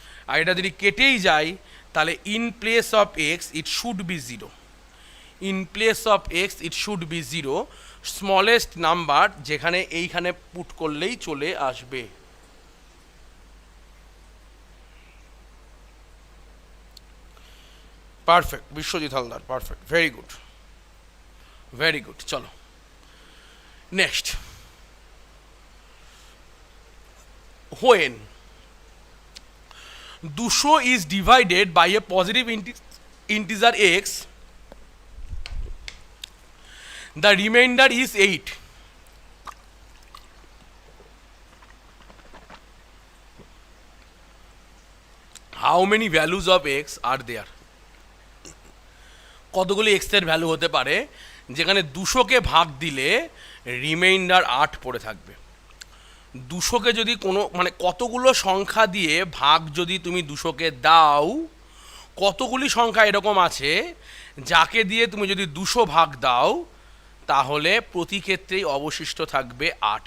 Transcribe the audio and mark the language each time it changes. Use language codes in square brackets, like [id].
[bn] আর এটা যদি কেটেই যায় তাহলে [en] in place of X it should be 0, in place of X it should be 0, smallest number [bn] যেখানে এইখানে [en] put [bn] করলেই চলে আসবে। [en] Perfect Biswajit Haldar, perfect, very good, very good. চলো next, when 200 is divided by a positive integer x, the remainder is 8. How many values of x are there? [bn] কতগুলি x এর value হতে পারে যেখানে 200কে ভাগ দিলে রিমাইন্ডার 8 পড়ে থাকবে? 200কে যদি কোনো মানে কতগুলো সংখ্যা দিয়ে ভাগ যদি তুমি 200কে দাও, কতগুলি সংখ্যা এরকম আছে যাকে দিয়ে তুমি যদি 200 ভাগ দাও তাহলে প্রতি ক্ষেত্রেই অবশিষ্ট থাকবে 8।